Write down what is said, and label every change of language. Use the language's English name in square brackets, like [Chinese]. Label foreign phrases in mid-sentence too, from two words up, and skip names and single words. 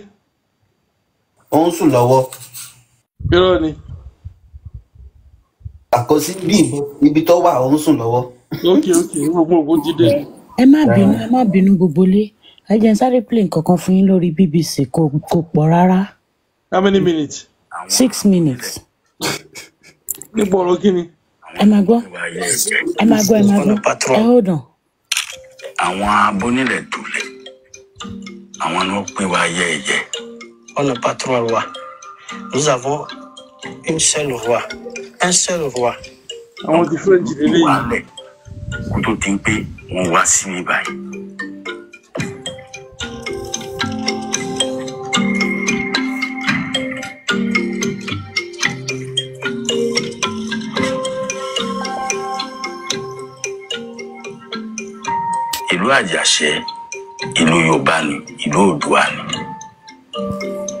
[Yoruba] ó ń sùn lọ́wọ́. irọ́ ni. àkọsí ibi tó wà ó ń sùn lọ́wọ́. ok gbogbo ti dé. ẹ má bínú gbogbo lé ẹ jẹ́ n sáré play nǹkankan fún yín lórí BBC kò pọ̀ rárá. [English] how many minutes. 6 minutes. [Yoruba] nípa ọ̀rọ̀ kí ni. ẹ máa gbọ́ ẹ [English] hold on. [Yoruba] àwọn abónílẹ̀ dùlẹ̀ àwọn ni wọ́n pín wa yẹ́ẹ̀yẹ́. [French] On le patron roi. Nous avons une seule voix. Un seul roi. [Yoruba] Àwọn ti French lélẹ̀ yìí. Kó tó ti ń pé wọ́n wá sí mi báyìí. Ìlú Àjàṣẹ́, ìlú Yorùbá ni, ìlú Oòduà ni.